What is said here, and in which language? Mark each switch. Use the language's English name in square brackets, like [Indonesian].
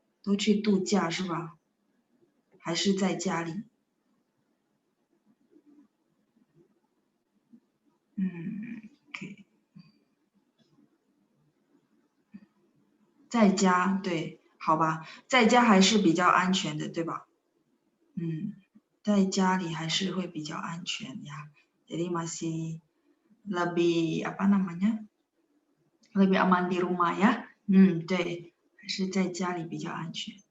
[Chinese] 都去度假是吧？还是在家里？OK， 在家，对，好吧，在家还是比较安全的，对吧？在家里还是会比较安全呀。 [Indonesian] Jadi masih lebih apa namanya? Lebih aman di rumah ya. [Chinese] 对，还是在家里比较安全。